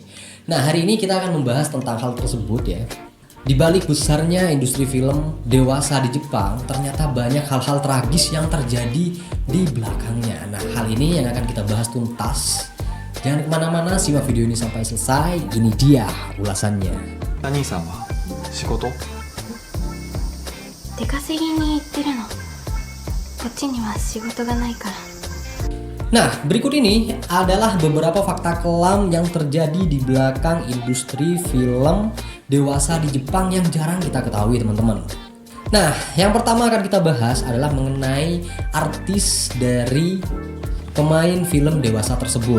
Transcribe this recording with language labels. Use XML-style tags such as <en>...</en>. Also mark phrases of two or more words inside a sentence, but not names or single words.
<id>Nah, hari ini kita akan membahas tentang hal tersebut ya. Di balik besarnya industri film dewasa di Jepang, ternyata banyak hal-hal tragis yang terjadi di belakangnya. Nah, hal ini yang akan kita bahas tuntas. Jangan kemana-mana, simak video ini sampai selesai. Ini dia ulasannya.</id> <ja>兄さんは仕事？出稼ぎに行ってるの。こっちには仕事がないから。</ja> <id>Nah, berikut ini adalah beberapa fakta kelam yang terjadi di belakang industri film dewasa di Jepang yang jarang kita ketahui, teman-teman. Nah, yang pertama akan kita bahas adalah mengenai artis dari pemain film dewasa tersebut.</id>